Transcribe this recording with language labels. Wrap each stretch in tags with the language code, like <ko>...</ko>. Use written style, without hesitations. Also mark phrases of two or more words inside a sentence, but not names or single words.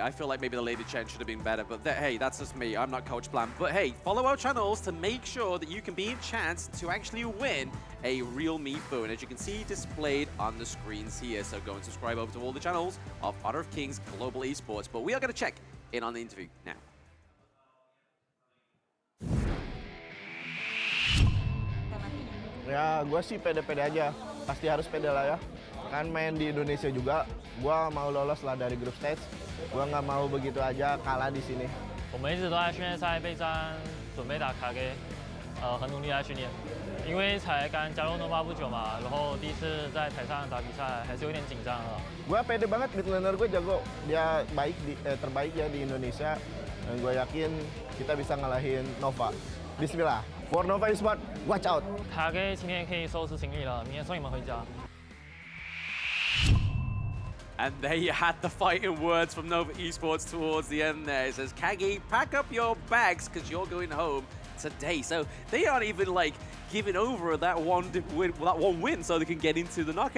<en>I feel like maybe the Lady Chen should have been better, but hey, that's just me. I'm not Coach Blam. But hey, follow our channels to make sure that you can be in chance to actually win a real meat phone, as you can see displayed on the screens here. So go and subscribe over to all the channels of Honor of Kings Global Esports. But we are going to check in on the interview now.</en> <id>Ya, gue sih pede-pede aja. Pasti harus pede lah ya. Kan main di Indonesia juga, gua mau lolos lah dari group stage. Gua nggak mau begitu aja kalah di sini.</id> <zh>我们一直都在训练赛备战，准备打KAGE，很努力在训练。因为才刚加入 Nova 不久嘛，然后第一次在台上打比赛，还是有点紧张了。</zh> <id>Gua pede banget,</id> <en>mid laner</en> <id>gue jago, dia terbaik ya di Indonesia. Dan gue yakin kita bisa ngalahin Nova. Bismillah,</id> <en>for Nova Esports, watch out.</en> <zh>KAGE 今天可以收拾行李了，明天送你们回家。</zh> <en>And there you had the fighting words from Nova Esports towards the end there. It says, KAGE, pack up your bags because you're going home today. So they aren't even like giving over that one win so they can get into the knockouts.</en>